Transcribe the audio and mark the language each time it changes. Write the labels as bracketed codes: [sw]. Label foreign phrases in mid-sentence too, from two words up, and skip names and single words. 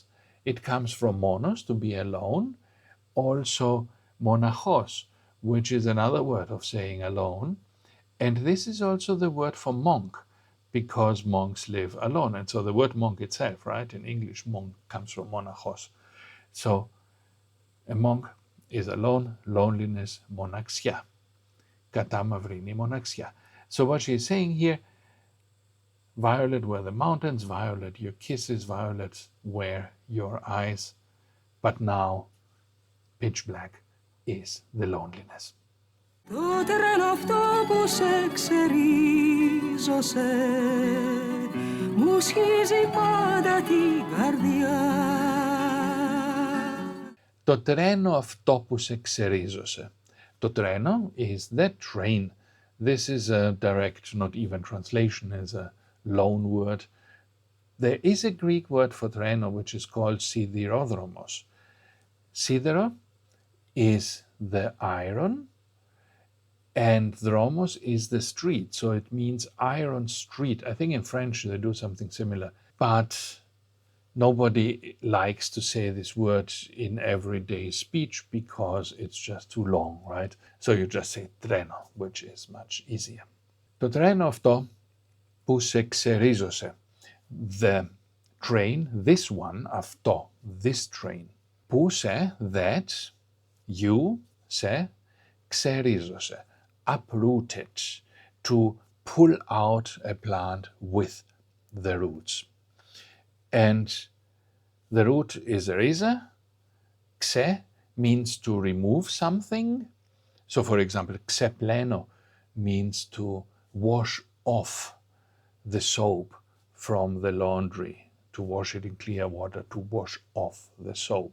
[en] It comes from monos, to be alone. Also monachos, which is another word of saying alone. And this is also the word for monk, because monks live alone. And so the word monk itself, right, in English, monk comes from monachos. So a monk is alone, loneliness, monaxia. [el] Καταμαυρίνη μοναξιά. [en] So what she is saying here, Violet were the mountains, violet your kisses, violet were your eyes. But now, pitch black is the loneliness. [el] Το τρένο αυτό που σε ξερίζωσε μου σχίζει πάντα την καρδιά. Το τρένο αυτό που σε ξερίζωσε. Το τρένο [en] is the train. This is a direct, not even translation, is a loan word. There is a Greek word for treno which is called siderodromos. Sidero is the iron and dromos is the street, so it means iron street. I think in French they do something similar, but nobody likes to say this word in everyday speech because it's just too long, right? So you just say treno, which is much easier. [el] Το τρένο αυτό που σε ξερίζωσε. [en] The train, this one, αυτό, this train. [el] Που σε, [en] that, you, [el] σε, ξερίζωσε. [en] Uprooted, to pull out a plant with the roots. And the root is rhiza. Xe means to remove something. So for example, xepleno means to wash off the soap from the laundry, to wash it in clear water, to wash off the soap.